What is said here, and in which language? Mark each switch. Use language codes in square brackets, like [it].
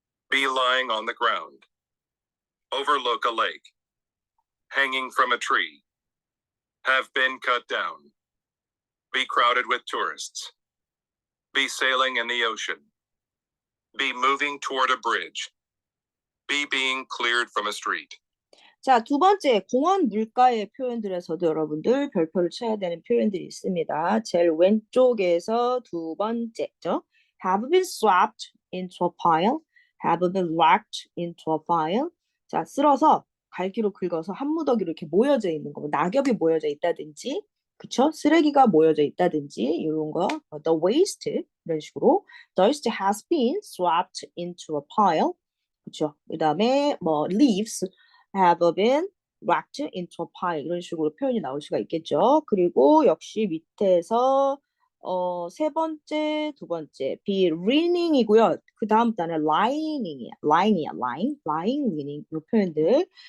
[en] Be lying on the ground. Overlook a lake. Hanging from a tree. Have been cut down. Be crowded with tourists. Be sailing in the ocean. Be moving toward a bridge. Be being cleared from a street. [ko] 자, 두 번째, 공원 물가의 표현들에서도 여러분들 별표를 쳐야 되는 표현들이 있습니다. 제일 왼쪽에서 두 번째죠. [en] Have been swept into a pile. Have been wrapped into a pile. [ko] 자, 쓸어서 갈기로 긁어서 한 무더기로 이렇게 모여져 있는 거. 뭐 낙엽이 모여져 있다든지, 그쵸? 쓰레기가 모여져 있다든지, 이런 거. [en] The waste, [ko] 이런 식으로. [en] The waste has been swept into a pile. [ko] 그쵸? 그 다음에 뭐 [en] leaves have been wrapped into a pile [ko] 이런 식으로 표현이 나올 수가 있겠죠. 그리고 역시 밑에서 세 번째, 두 번째 be leaning이고요. 그 다음 단어는 lying이야. lying, leaning 이 표현들.